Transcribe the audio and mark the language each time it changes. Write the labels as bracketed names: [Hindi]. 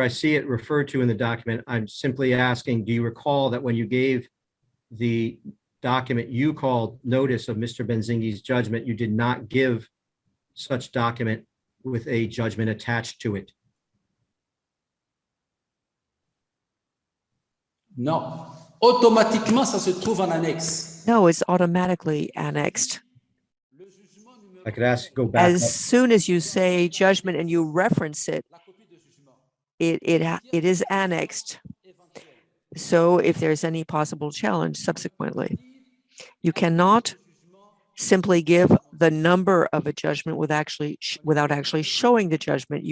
[English] I see it referred to in the document. I'm simply asking, do you recall that when you gave the document you called notice of Mr. Benzingi's judgment, you did not give such document with a judgment attached to it? [French] Non. Automatiquement, ça se trouve en annexe. [English] No, it's automatically annexed. I could ask, go back As up. soon as you say judgment and you reference it, it is annexed. So if there's any possible challenge subsequently, you cannot simply give the number of a judgment without actually showing the judgment.